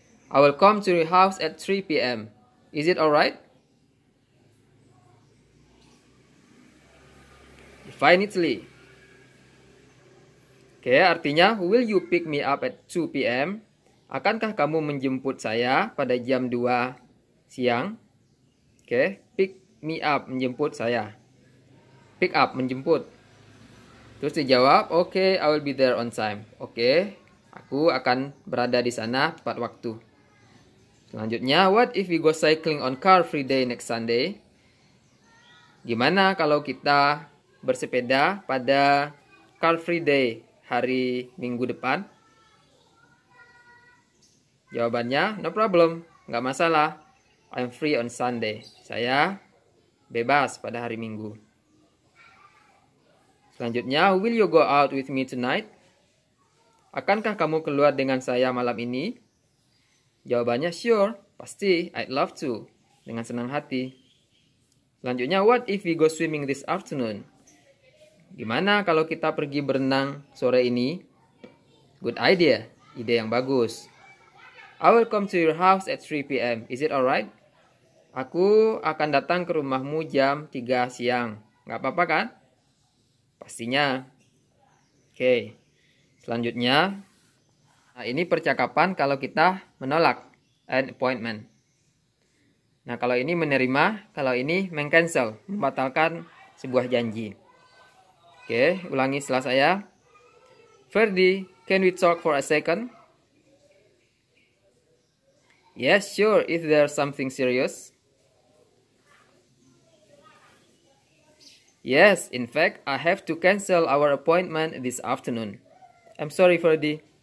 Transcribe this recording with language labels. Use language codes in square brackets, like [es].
[en] I will come to your house at 3 p.m. Is it alright? Definitely. [id] Oke, artinya [en] will you pick me up at 2 p.m.? [id] Akankah kamu menjemput saya pada jam 2 siang? [en] Oke, pick me up, [id] menjemput saya. [en] Pick up, [id] menjemput. Terus dijawab, [en] okay, I will be there on time. [id] Oke, aku akan berada di sana tepat waktu. Selanjutnya, [en] what if we go cycling on car-free day next Sunday? [id] Gimana kalau kita bersepeda pada car-free day hari Minggu depan? Jawabannya, [en] no problem, [id] nggak masalah. [en] I'm free on Sunday. [id] Saya bebas pada hari Minggu. Selanjutnya, [en] will you go out with me tonight? [id] Akankah kamu keluar dengan saya malam ini? Jawabannya, [en] sure, [id] pasti, [en] I'd love to. [id] Dengan senang hati. Selanjutnya, [en] what if we go swimming this afternoon? [id] Gimana kalau kita pergi berenang sore ini? [en] Good idea, [id] ide yang bagus. [en] I will come to your house at 3 p.m. Is it alright? [id] Aku akan datang ke rumahmu jam 3 siang. Nggak apa-apa kan? Pastinya. Oke. Selanjutnya, nah ini percakapan kalau kita menolak [en] an appointment. [id] Nah, kalau ini menerima, kalau ini meng-cancel, membatalkan sebuah janji. Oke, ulangi setelah saya. [en] Ferdi, can we talk for a second? Yes, sure, if there's something serious. Yes, in fact, I have to cancel our appointment this afternoon. I'm sorry, Ferdi.